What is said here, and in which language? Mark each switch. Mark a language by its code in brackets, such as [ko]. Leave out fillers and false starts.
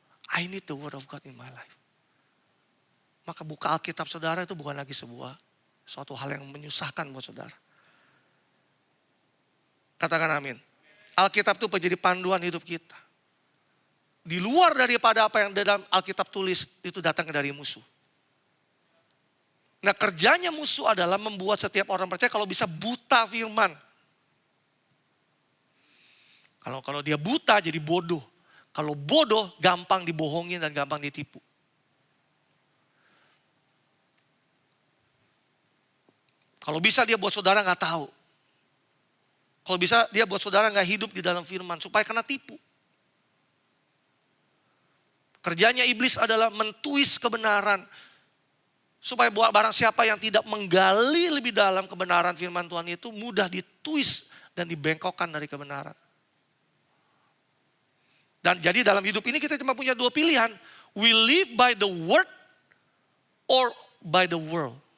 [en] I need the word of God in my life. [id] Maka buka Alkitab saudara itu bukan lagi suatu hal yang menyusahkan buat saudara. Katakan amin. Alkitab itu menjadi panduan hidup kita. Di luar daripada apa yang dalam Alkitab tulis, itu datang dari musuh. Nah kerjanya musuh adalah membuat setiap orang percaya kalau bisa buta firman. Kalau dia buta jadi bodoh. Kalau bodoh gampang dibohongin dan gampang ditipu. Kalau bisa dia buat saudara gak tahu. Kalau bisa dia buat saudara gak hidup di dalam firman supaya kena tipu. Kerjanya iblis adalah mentuis kebenaran. Supaya buat barang siapa yang tidak menggali lebih dalam kebenaran firman Tuhan itu mudah ditwist dan dibengkokkan dari kebenaran. Dan jadi dalam hidup ini kita cuma punya dua pilihan. [en] We live by the word or by the world.